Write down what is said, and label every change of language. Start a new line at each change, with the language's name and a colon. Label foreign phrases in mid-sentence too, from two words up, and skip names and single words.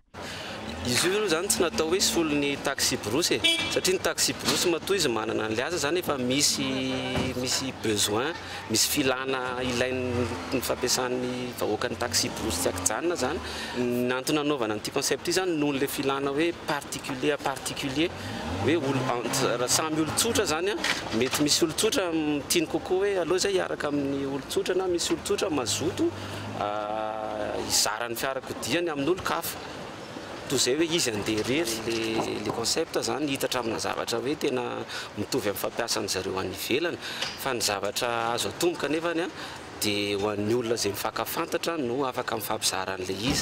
Malagasy: Izy io zany tsy natao hoe solon'ny taxi brosy satria ny taxi brosy matoa izy manana an'ilay aza zany efa misy besoin misy filana ilain'ny fampiasan'ny vahoaka ny taxi brosy tsy akijanona zany ny antony anaovana an'ity concept ity zany noho le filana hoe
French: particulier à particulier
Malagasy: hoe samy olon-tsotra zany mety misy olon-tsotra tiany kokoa hoe aloha zay hiaraka amin'ny olon-tsotra na misy olon-tsotra mazoto izarany fiarakodiany amin'ny olo-kafa toy zay hoe izy andeha rery
French: le concept
Malagasy: zany hitatra amina zavatra hoe tena mitovy amin'ny fampiasany zareo any ivelany fa ny zavatra azo atomboka nefany dia ho an'ny olona zay mifakafantatra no afaka mifampizaran'le izy.